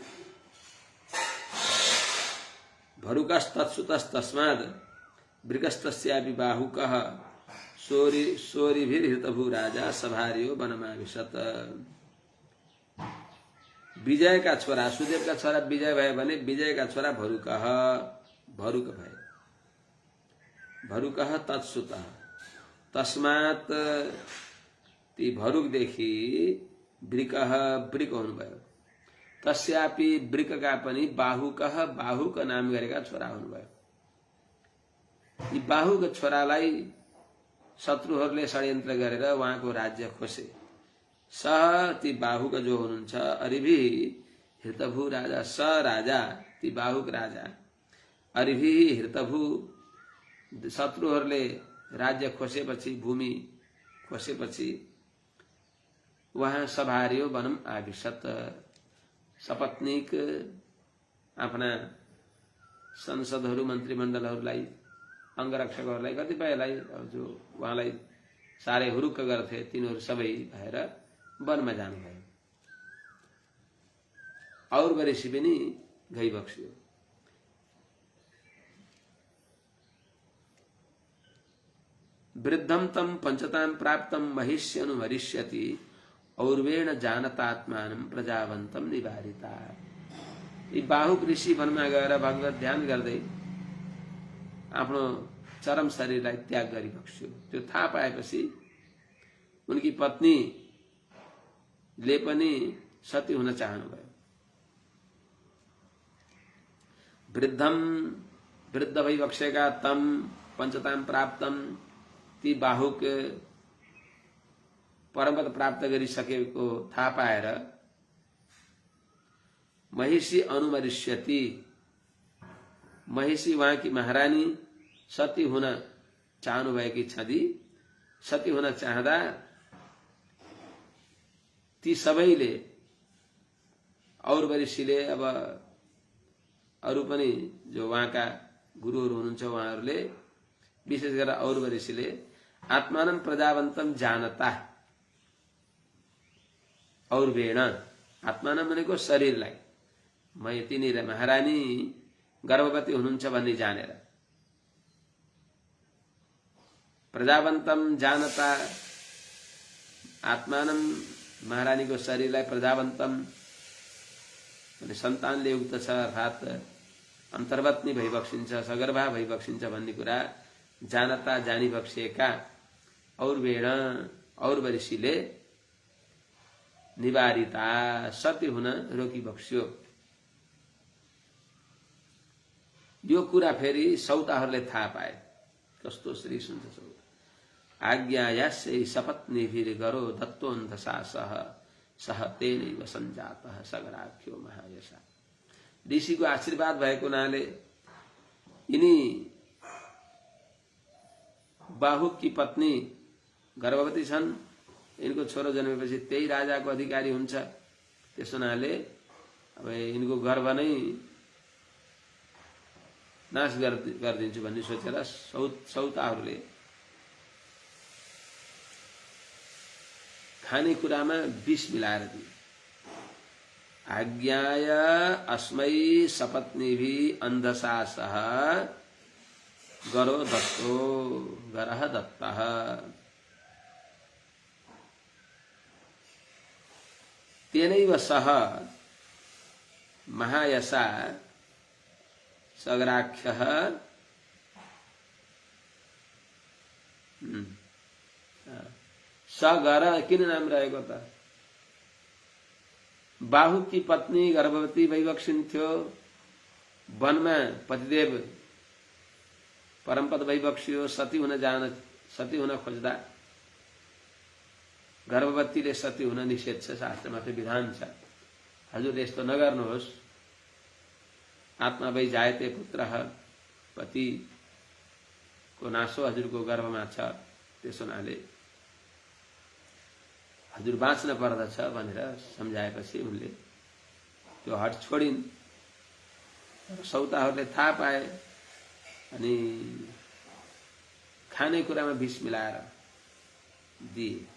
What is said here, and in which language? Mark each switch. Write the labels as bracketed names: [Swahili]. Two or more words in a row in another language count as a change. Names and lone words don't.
[Sanskrit] भरुकस्तत्सुतस्तस्माद् वृकस्तस्यापि बाहुकः सोरिभिर्हृतभू राजा सभार्यो वनमाविशत। [Nepali] विजयका छोरा, सुदेवका छोरा विजय भए भने विजयका छोरा भरुक भए। [Sanskrit] भरुकः तत्सुतः, तस्मात् [Nepali] ती भरुकदेखि वृकः वृक हुनुभयो। तस्यापि वृकका पनि बाहुकः बाहुक नाम गरेका छोरा हुनुभयो। यी बाहुक छोरालाई शत्रुहरूले षड्यन्त्र गरेर उहाँको राज्य खोसे। ती बाहुक जो हुनुहुन्छ [Sanskrit] अरिभि हृतभू राजा, [Nepali] राजा ती बाहुक राजा [Sanskrit] अरिभि हृतभू, [Nepali] शत्रुहरूले राज्य खोसेपछि, भूमि खोसेपछि वहाँ [Sanskrit] सभार्यो वनम आविशत। [Nepali] सपत्नीक आफ्ना संसदहरू, मन्त्रीमण्डलहरूलाई, अङ्गरक्षकहरूलाई, कतिपयलाई जो उहाँलाई साह्रै हुरुक्क गर्थे तिनीहरू सबै भएर वनमा जानुभयो। और वरिसी पनि गइबक्स्यो। [Sanskrit] वृद्धम तम पंचताम प्राप्तम महिष्यनुमरिष्यति और्वेण जानतात्मानं प्रजावन्तं निवारिता। [Nepali] यी बाहुक ऋषि वनमा गएर भगवत ध्यान गर्दै आफ्नो चरम शरीरलाई त्याग गरिबक्स्यो। त्यो थाहा पाएपछि उनकी पत्नीले पनि सती हुन चाहनुभयो। वृद्ध भइबक्सेका [Sanskrit] तम पंचताम प्राप्तम, [Nepali] ती बाहुक परमपद प्राप्त गरिसकेको थाहा पाएर [Sanskrit] महिषी अनुमरिष्यति, [Nepali] महिषी उहाँकी महारानी सती हुन चाहनुभएकी छँदी। सती हुन चाहँदा ती सबैले, और वरिष्ठीले, अब अरू पनि जो उहाँका गुरुहरू हुनुहुन्छ उहाँहरूले, विशेष गरेर और वरिष्ठीले [Sanskrit] आत्मानं प्रजावन्तं जानता, [Nepali] और वेण, आत्मानं भनेको शरीरलाई, म यतिनिर महारानी गर्भवती हुनुहुन्छ भन्ने जानेर, [Sanskrit] प्रजावन्तं जानता, [Nepali] आत्मानं महारानीको शरीरलाई प्रजावन्तं भने सन्तानले युक्त छ, अर्थात् अन्तर्वत्नी भइबक्सिन्छ, सगर्भा भइबक्सिन्छ भन्ने कुरा जानता, जानिबक्सिएका और वेण, और वरिष्ठीले निवारिता, सती हुन रोकिबक्स्यो। यो कुरा फेरि सौताहरूले थाहा पाए। कस्तो श्रीष हुन्छ सौता। [Sanskrit] आज्ञायास्यै सपत्नीभिर्गरो दत्तोऽन्धशासः सह तेनैव सञ्जातः सगराख्यो महायशा। [Nepali] ऋषिको आशीर्वाद भएको हुनाले यिनी बाहुक की पत्नी गर्भवती छन्। यिनको छोरो जन्मेपछि त्यही राजाको अधिकारी हुन्छ। त्यस हुनाले अब यिनको गर्भ नै नाश गरिदिन्छु भन्ने सोचेर सौताहरूले खानेकुरामा विष मिलाएर दिए। [Sanskrit] आज्ञाय अस्मै सपत्नीभि अन्धशासः गरो दत्तो गरः दत्तः। तेनैव सह महायशा सगराख्यः [Nepali] सगर किन नाम रहेको त? बाहुक की पत्नी गर्भवती भइबक्सिन्थ्यो। वनमा पतिदेव परमपद भइबक्सियो। सती हुन खोज्दा गर्भवतीले सती हुन निषेध छ, शास्त्रमा त्यो विधान छ। हजुरले यस्तो नगर्नुहोस्। [Sanskrit] आत्मा वै जायते पुत्रः, [Nepali] पति नासो हजुरको गर्भमा छ, त्यसो हुनाले हजुर बाँच्न पर्दछ भनेर सम्झाएपछि उनले त्यो हट छोडिन्। सौताहरूले थाहा पाए अनि खानेकुरामा विष मिलाएर दिए।